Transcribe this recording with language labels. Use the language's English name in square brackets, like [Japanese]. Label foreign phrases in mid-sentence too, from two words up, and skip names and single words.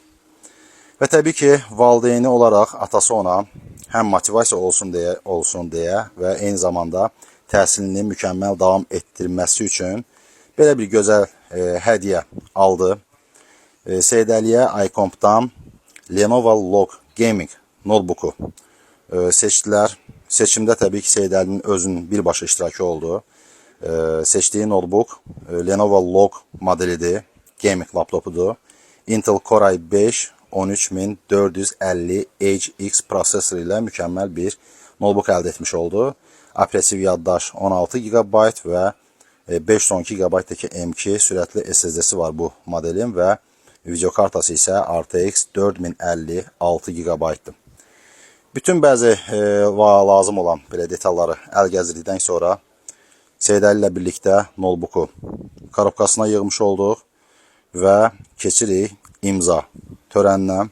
[Azerbaijani] Və təbii ki, valideyni olaraq atası ona həm motivasiya olsun deyə və eyni zamanda təhsilini mükəmməl davam etdirməsi üçün belə bir gözəl hədiyyə aldı. Seyid Əliyə Aykomp'dan Lenovo Log Gaming notebooku seçdilər. Seçimdə təbii ki, Seyid Əlinin özünün birbaşa iştirakı oldu. Seçdiyi notebook Lenovo Log modelidir, [English] gaming laptopudur. [Azerbaijani] Intel Core i5 13450HX prosesoru ilə mükəmməl bir notebook əldə etmiş oldu. Operativ yaddaş 16 GB və 512 GB-daki M2 sürətli SSD-si var bu modelin və video kartası isə RTX 4050 6 GB-dır. Bütün bəzi lazım olan belə detalları əl gəzdirdikdən sonra Seyid Əli ilə birlikdə notebooku korobkasına yığmış olduq və keçirik imza törəninə.